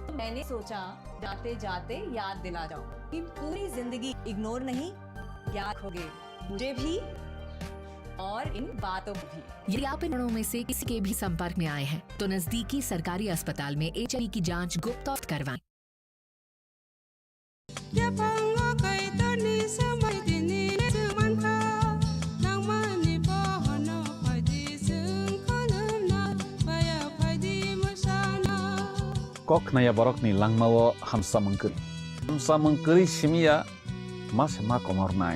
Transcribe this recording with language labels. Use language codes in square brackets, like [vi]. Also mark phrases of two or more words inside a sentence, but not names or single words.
[hi] तो मैंने सोचा जाते जाते याद दिला जाऊं कि पूरी जिंदगी इग्नोर नहीं, याद रखोगे मुझे भी और इन बातों को भी। यदि आप इन लक्षणों में से किसी के भी संपर्क में आए हैं तो नजदीकी सरकारी अस्पताल में HIV की जांच गुप्त करवाएं। [trp] Kok naya borok ni langmawo hamsa mengkeri simia mas ma komor nai.